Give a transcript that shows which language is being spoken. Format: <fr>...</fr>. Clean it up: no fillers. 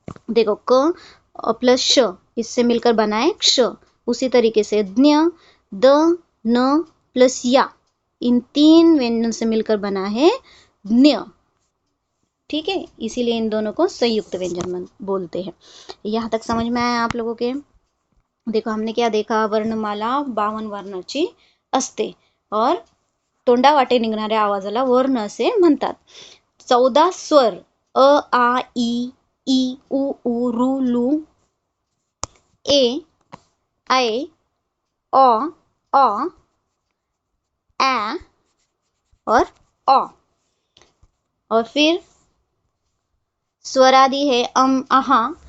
<hi>देखो क प्लस श, इससे मिलकर बना है क्ष। उसी तरीके से ज्ञ, द, न प्लस या, इन 3 व्यंजन से मिलकर बना है ज्ञ। ठीक है, इसीलिए इन दोनों को संयुक्त व्यंजन बोलते हैं। यहाँ तक समझ में आया आप लोगों के? देखो हमने क्या देखा?</hi> <mr>वर्णमाला 52 वर्णाची असते और तोंडा वाटे निघणाऱ्या आवाजाला वर्ण असे म्हणतात।</mr> <hi>14 स्वर अ आ ई उ ऊ रू लू ए ऐ औ ऐ और औ। और फिर स्वरादि है अहा।</hi>